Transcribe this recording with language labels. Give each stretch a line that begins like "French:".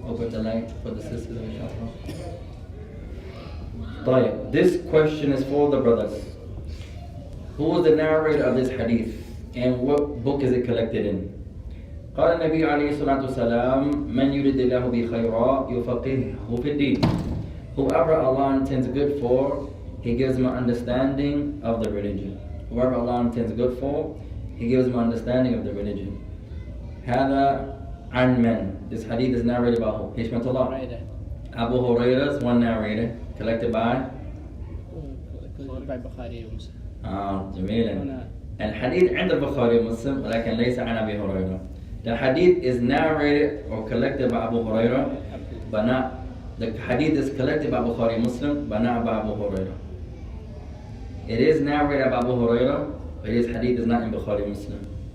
English: Open the light for the sisters
Arabic: إن شاء الله.
English: طيب, this question is for the brothers. Who is the narrator of this hadith? And what book is it collected in?
Arabic: قال النبي عليه الصلاة والسلام من يريد الله به خيرا يفقهه في الدين.
English: Whoever Allah intends good for, He gives him an understanding of the religion. Whoever Allah intends good for, He gives him an understanding of the religion.
Arabic: هذا عن من?
English: This hadith is narrated by who? Hishmatullah. Abu Hurairah is one narrator, collected by
Arabic: Bukhari ومسلم. جميلا. الحديث عند البخاري ومسلم ولكن ليس عن أبي هريرة.
English: The hadith is narrated or collected by Abu Hurairah, but not. The hadith is collected by Bukhari Muslim, but not by Abu Hurairah. It is narrated by Abu Hurairah, but his hadith is not in Bukhari Muslim.